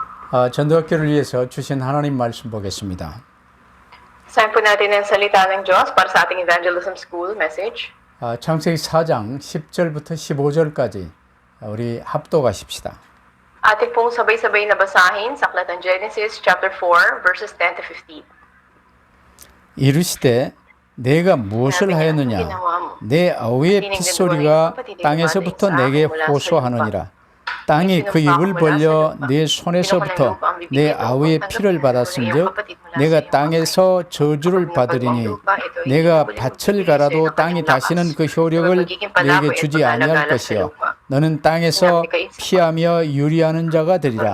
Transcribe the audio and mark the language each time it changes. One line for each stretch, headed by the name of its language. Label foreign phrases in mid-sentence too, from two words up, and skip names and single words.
Korean: 전도학교를 위해서 주신 하나님 말씀 보겠습니다.
Filipino: Saan po natin ang salita ng Diyos para sa ating
English: evangelism school message?
Korean: 창세기 4장 10절부터 15절까지 우리 합독하십시다.
Filipino: Atin pong sabay-sabay na basahin sa aklat ng Genesis
English: chapter 4 verses 10 to 15.
Korean: 이르시되 내가 무엇을 하였느냐 내 아우의 핏소리가 땅에서부터 내게 호소하느니라. 땅이 그 입을 벌려 네 손에서부터 내 아우의 피를 받았은즉 내가 땅에서 저주를 받으리니 내가 밭을 갈아도 땅이 다시는 그 효력을 내게 주지 아니할 것이요 너는 땅에서 피하며 유리하는 자가 되리라.